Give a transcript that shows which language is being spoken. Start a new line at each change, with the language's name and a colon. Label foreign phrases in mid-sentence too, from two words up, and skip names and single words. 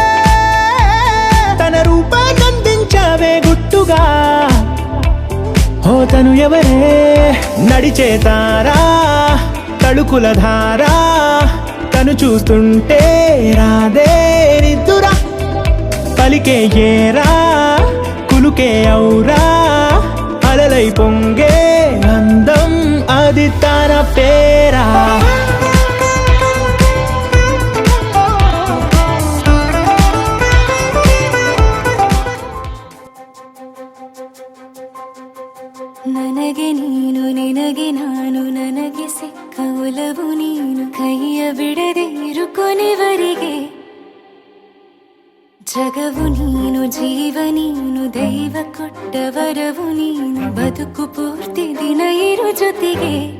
Telugu: తన రూపాన్నందించావే గుట్టుగా ఓ తను ఎవరే నడిచేతారా తళుకుల ధారా తను చూస్తుంటే రాదే నిద్దురా పలికే ఏరా కులుకే ఔరా అలలై పొంగే అందం అది తన పేరా
Kannada: ನನಗೆ ನೀನು ನಿನಗೆ ನಾನು ನನಗೆ ಸಿಕ್ಕ ಒಲವು ನೀನು ಕೈಯ ಬಿಡದೆ ಇರು ಕೊನೆವರೆಗೆ ಜಗವು ನೀನು ಜೀವ ನೀನು ದೈವ ಕೊಟ್ಟ ವರವು ನೀನು ಬದುಕು ಪೂರ್ತಿ ದಿನ ಇರು ಜೊತೆಗೆ